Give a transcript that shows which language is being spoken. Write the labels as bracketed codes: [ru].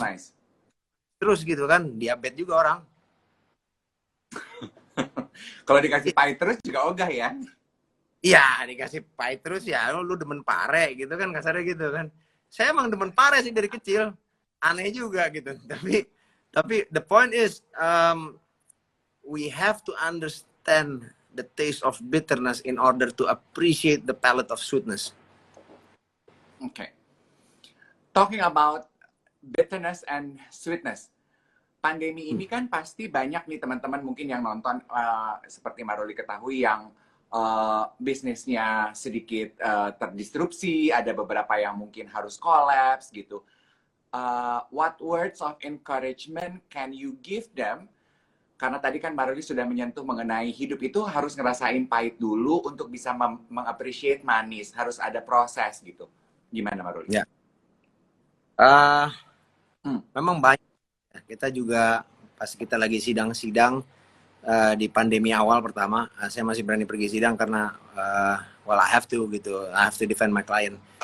[en] nice. [id] terus gitu kan, diabetes juga orang. Kalau dikasih pahit terus juga ogah ya. Iya, dikasih pahit terus ya, lu demen pare gitu kan, kasarnya gitu kan. Saya emang demen pare sih dari kecil. Aneh juga gitu. [en] Tapi the point is we have to understand the taste of bitterness in order to appreciate the palate of sweetness. Okay. Talking about bitterness and sweetness. [id] Pandemi ini kan pasti banyak nih teman-teman mungkin yang nonton seperti Maruli ketahui yang bisnisnya sedikit terdisrupsi, ada beberapa yang mungkin harus collapse gitu. [en] What words of encouragement can you give them? [id] Karena tadi kan Maruli sudah menyentuh mengenai hidup itu harus ngerasain pahit dulu untuk bisa mengappreciate manis, harus ada proses gitu. Gimana Maruli? Ya. Memang banyak. Kita juga pas kita lagi sidang-sidang di pandemi awal pertama, saya masih berani pergi sidang karena [en] well I have to [id] gitu, [en] I have to defend my client.